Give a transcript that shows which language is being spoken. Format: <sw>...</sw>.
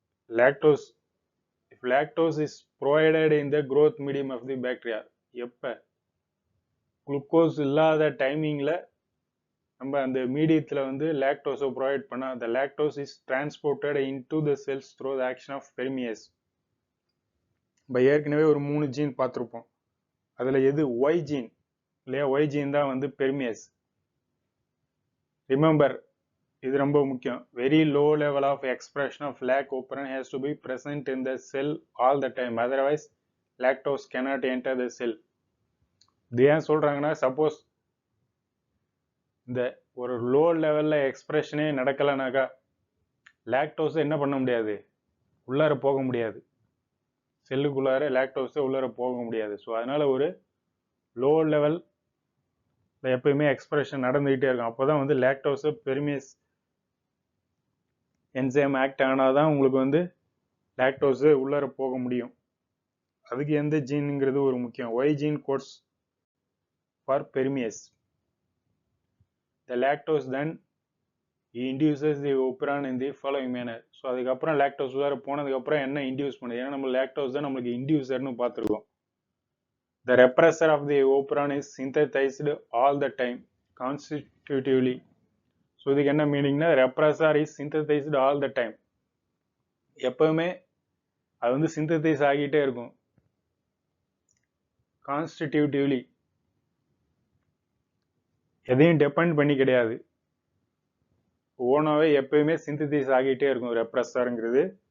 <en>lactose, if lactose is provided in the growth medium of the bacteria,</en> <ta>எப்போ glucose இல்லாத டைமிங்கில் நம்ம அந்த மீடியத்தில் வந்து லாக்டோஸை ப்ரொவைட் பண்ணால் அந்த</ta> <en>Lactose is transported into the cells through the action of permease.</en> <ta>இப்போ ஏற்கனவே ஒரு 3 ஜீன் பார்த்துருப்போம். அதில் எது ஒய் ஜீன் இல்லையா, ஒய் ஜீன் தான் வந்து பெர்மியஸ். ரிமெம்பர், இது ரொம்ப முக்கியம்.</ta> <en>Very low level of expression of lac operon has to be present in the cell all the time, otherwise lactose cannot enter the cell.</en> <ta>இது ஏன் சொல்றாங்கன்னா, சப்போஸ் இந்த ஒரு லோ லெவல்ல எக்ஸ்பிரஷனே நடக்கலைனாக்கா லாக்டோஸை என்ன பண்ண முடியாது, உள்ளார போக முடியாது. செல்லுக்குள்ளார லாக்டோஸை உள்ளார போக முடியாது. ஸோ அதனால ஒரு லோ லெவல் எப்பயுமே எக்ஸ்பிரஷன் நடந்துகிட்டே இருக்கும். அப்போதான் வந்து லாக்டோஸை பெர்மியஸ் என்சைம் ஆக்ட் ஆனாதான் உங்களுக்கு வந்து லாக்டோஸு உள்ளார போக முடியும். அதுக்கு எந்த ஜீனுங்கிறது ஒரு முக்கியம்.</ta> <en>Y gene codes for permease. The lactose then induces the operon in the following manner.</en> <ta>So அதுக்கப்புறம் லாக்டோஸ் உள்ளார போனதுக்கப்புறம் என்ன இன்டியூஸ் பண்ணுது, ஏன்னா நம்ம லாக்டோஸ் தான் நம்மளுக்கு இன்டியூசர்னு பார்த்துருக்கோம்.</ta> <en>The repressor of the operon is synthesized all the time constitutively.</en> <ta>So இதுக்கு என்ன மீனிங்னா</ta> <en>repressor is synthesized all the time,</en> <ta>எப்பவுமே அது வந்து சிந்தசைஸ் ஆகிட்டே இருக்கும். கான்ஸ்டிடியூட்டிவ்லி எதையும் டிபெண்ட் பண்ணி கிடையாது, ஓனாவே எப்பயுமே சிந்தசைஸ் ஆகிட்டே இருக்கும் ரெப்ரஸருங்கிறது.</ta>